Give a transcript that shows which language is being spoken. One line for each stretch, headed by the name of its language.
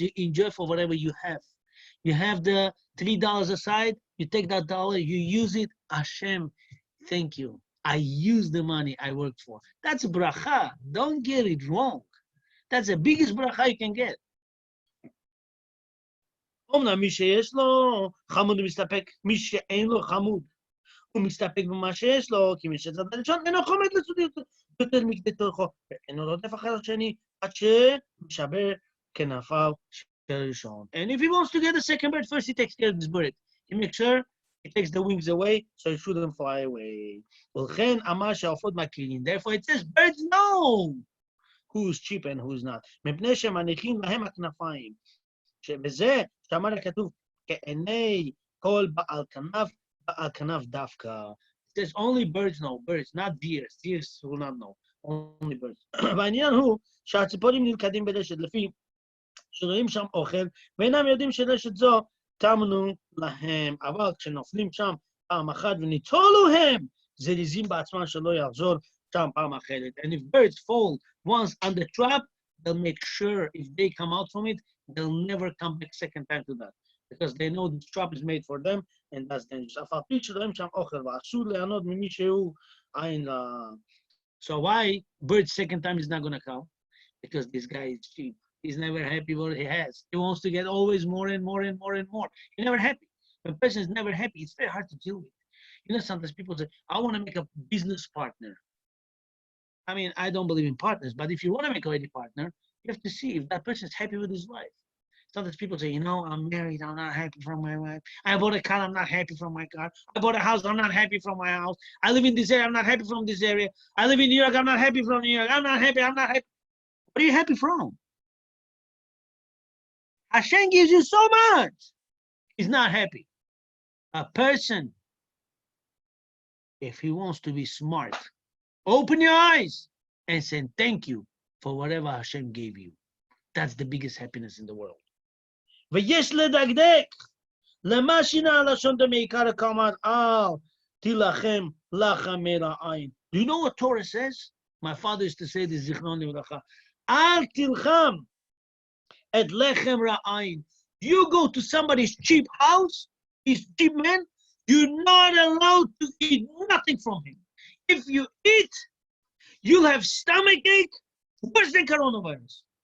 English: You enjoy for whatever you have. You have the $3 aside, you take that dollar, you use it. HaShem, thank you. I use the money I worked for. That's bracha. Don't get it wrong. That's the biggest bracha you can get.
Hebrew: אומנם מי שיש לו חמוד ומסתפק, מי שאין לו חמוד הוא מסתפק במה שיש לו, כי מי שצד הראשון אינו חומד לסודי יותר מכדי תורכו, ואינו רודף אחר השני עד שמשבר כנפיו של הראשון.
English: And if he wants to get the second bird, first he takes care of this bird. He makes sure he takes the wings away so he shouldn't fly away.
Hebrew: ולכן אמר שהעופות מקלילים.
English: Therefore it says birds know who's cheap and who's not.
Hebrew: מפני שמניחים להם הכנפיים. שבזה שאמר הכתוב כעיני כל בעל כנף Kanaf Dafka.
English: There's only birds know, birds, not deers. Deers will not know. Only birds.
Hebrew: בעניין הוא שהציפורים נלכדים ברשת לפי שרואים שם אוכל, ואינם יודעים שרשת זו טמנו להם, אבל כשנופלים שם פעם אחת וניטולו הם, זריזים בעצמם שלא יחזור שם פעם אחרת.
English: And if birds fall once on the trap, they'll make sure if they come out from it, they'll never come back second time to that. Because they know this trap is made for them, and that's dangerous.
Hebrew: אף על פי שרואים שם אוכל, ואסור ליהנות ממי שהוא עין ל...
English: So why bird second time is not going to come? Because this guy is cheap. He's never happy with what he has. He wants to get always more and more and more and more. He's never happy. When a person is never happy, it's very hard to deal with. You know, sometimes people say, I want to make a business partner. I mean, I don't believe in partners, but if you want to make a wedding partner, you have to see if that person is happy with his wife. Sometimes people say, you know, I'm married, I'm not happy from my wife. I bought a car, I'm not happy from my car. I bought a house, I'm not happy from my house. I live in this area, I'm not happy from this area. I live in New York, I'm not happy from New York. I'm not happy, I'm not happy. What are you happy from? HaShem gives you so much. He's not happy. A person, if he wants to be smart, open your eyes and say thank you for whatever HaShem gave you. That's the biggest happiness in the world.
Hebrew: ויש לדקדק למה שינה הלשון דמעיקר כלומר אל תילחם לחם מרעין.
English: Do you know what Torah says? My father used to say this, זיכרון לברכה.
Hebrew: אל תלחם את לחם רעין.
English: You go to somebody's cheap house, his cheap man, you're not allowed to eat nothing from him. If you eat, you'll have stomachache worse than coronavirus.